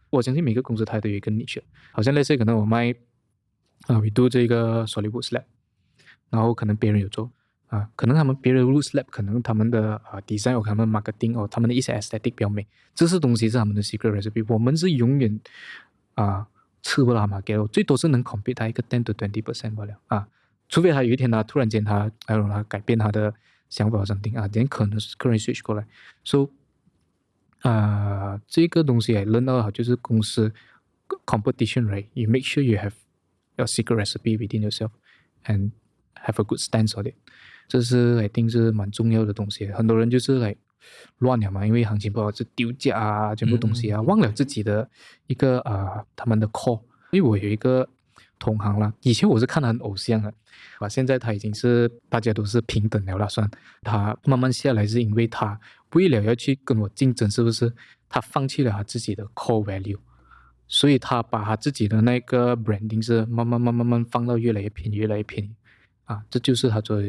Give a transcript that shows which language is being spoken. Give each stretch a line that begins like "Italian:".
Chinese: 我相信每个公司它都有一个 niche， 好像
English: let's say
Chinese: 可能我卖
English: we do
Chinese: 这个 solid wood slab， 然后可能别人有做可能他们别人的 wood slab 可能他们的design 他们 marketing 他们的一些 aesthetic 比较美，这些东西是他们的 secret recipe， 我们是永远吃不到 market， 最多是能 compete 它一个
English: 10 to 20%
Chinese: 罢了除非他有一天突然间他改变他的想法something then 可能是客人 switch 过来。 So 这个东西learn 到就是公司 competition right，
English: you make sure you have your secret recipe within yourself and have a good stance on it，
Chinese: 这是
English: I think
Chinese: 是蛮重要的东西。很多人就是乱了嘛，因为行情不好就丢价全部东西忘了自己的一个他们的 core。因为我有一个同行啦，以前我是看他很偶像的现在他已经是大家都是平等了啦，算他慢慢下来是因为他为了要去跟我竞争，是不是他放弃了他自己的 core value， 所以他把他自己的那个 branding 是慢慢放到越来越便宜越来越便宜这就是他做的。